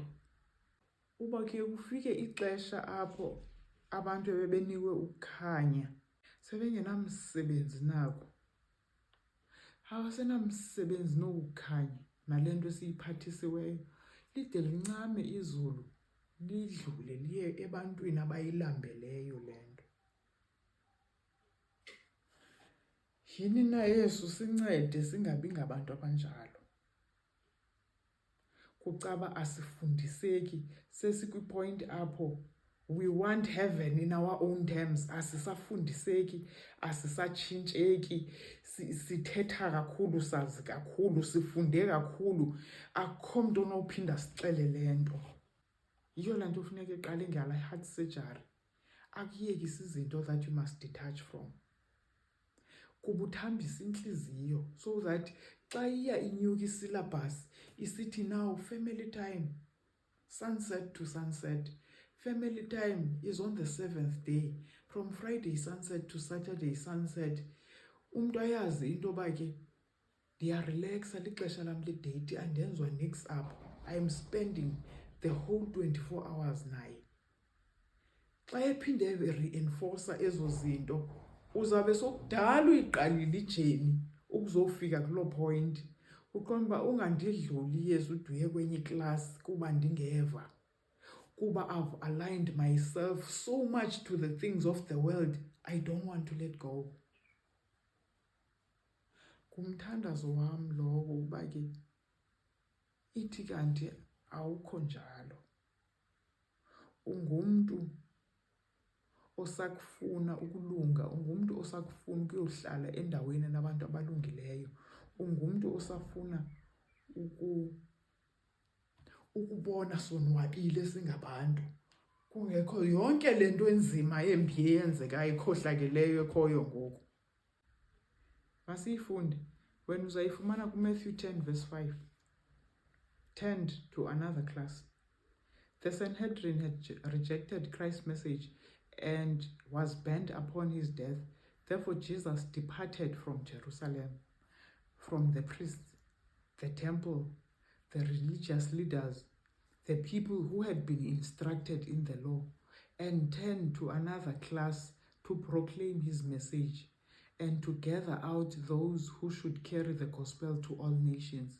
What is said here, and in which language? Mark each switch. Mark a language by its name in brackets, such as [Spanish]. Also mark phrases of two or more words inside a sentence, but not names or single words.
[Xhosa] Uba ke kufike ixesha apho abantu bebenikwe ukukhanya sebengenamsebenzi nako, abasenamsebenzi nokukhanya nale nto esiyiphathisiweyo, lide lincame izulu lidlule liye ebantwini abayilambeleyo le nto. Yini na Yesu sincede singabi ngabantu abanjalo. Kucaba asifundiseki, sesikwipoint apho [English] we want heaven in our own terms. [Xhosa] Asisafundiseki, asisatshintsheki, sithetha kakhulu, sazi kakhulu, sifunde kakhulu, akukho mntu onophinda sixele le nto. Yiyo laa nto funeka eqale ngala [English] heart surgery, [Xhosa] akuyekise izinto [English] that you must detach from. [Xhosa] Kuba uthambisa intliziyo [English] so that [Xhosa] xa iya inyuka isyllabus isithi [English] now family time, sunset to sunset. Family time is on the 7th day, from Friday sunset to Saturday sunset. [Xhosa] Umntu ayazi into yoba ke ndiyarelaxa lixesha lam ledate, andenzwa nix apho. [English] I am spending the whole 24 hours naye. [Xhosa] Xa ephinde reinforcer ezo zinto, uzawube sokudala uyiqalile ijeni ukuzofika kuloo point. Uqonda uba ungandidluli Yesu ude uye kwenye iklasi kuba ndingeva. [English] Kuba I've aligned myself so much to the things of the world, I don't want to let go. [Xhosa] Kumthandazo wam lowo uba ke ithi kanti awukho njalo. Ungumntu osakufuna ukulunga, ungumntu osakufuna ukuyohlala endaweni nabantu abalungileyo, ungumntu osafuna ukubona sonwabile singabantu, kungekho yonke le nto enzima embi eyenzekayo ekhohlakeleyo ekhoyo ngoku. Masiyifunde. Wena uzayifumana kuMatthew 10 verse 5. [English] Turned to another class. The Sanhedrin had rejected Christ's message and was bent upon his death. Therefore Jesus departed from Jerusalem, from the priests, the temple, the religious leaders, the people who had been instructed in the law, and turned to another class to proclaim his message and to gather out those who should carry the gospel to all nations.